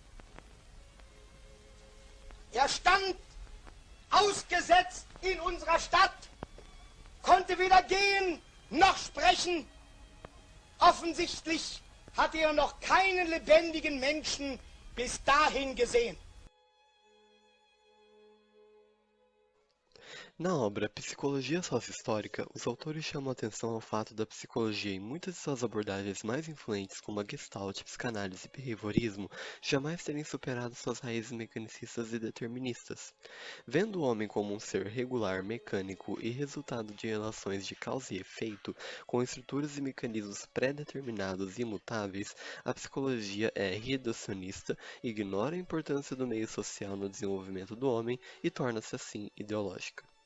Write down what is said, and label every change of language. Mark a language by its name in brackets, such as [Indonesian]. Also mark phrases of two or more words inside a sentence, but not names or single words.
[German] Stand ausgesetzt in unserer Stadt, konnte weder gehen noch sprechen. Offensichtlich hat noch keinen lebendigen Menschen bis dahin gesehen. [Portuguese] Na obra Psicologia Sócio-Histórica, os autores chamam atenção ao fato da psicologia, em muitas de suas abordagens mais influentes, como a Gestalt, psicanálise e behaviorismo, jamais terem superado suas raízes mecanicistas e deterministas. Vendo o homem como um ser regular, mecânico e resultado de relações de causa e efeito, com estruturas e mecanismos pré-determinados e imutáveis, a psicologia é reducionista, ignora a importância do meio social no desenvolvimento do homem e torna-se assim ideológica.